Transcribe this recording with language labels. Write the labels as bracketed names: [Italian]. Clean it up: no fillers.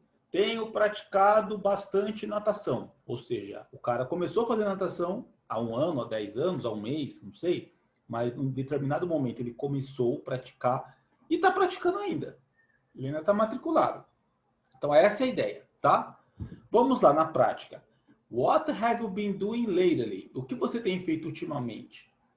[Portuguese] Tenho praticado bastante natação. Ou seja, o cara começou a fazer natação há um ano, há 10 anos, há um mês, não sei. Mas em determinado momento ele começou a praticar e está praticando ainda. Ele ainda está matriculado. Então essa é a ideia, tá? Vamos lá na prática. [English] What have you been doing lately? [Portuguese] O que você tem feito ultimamente?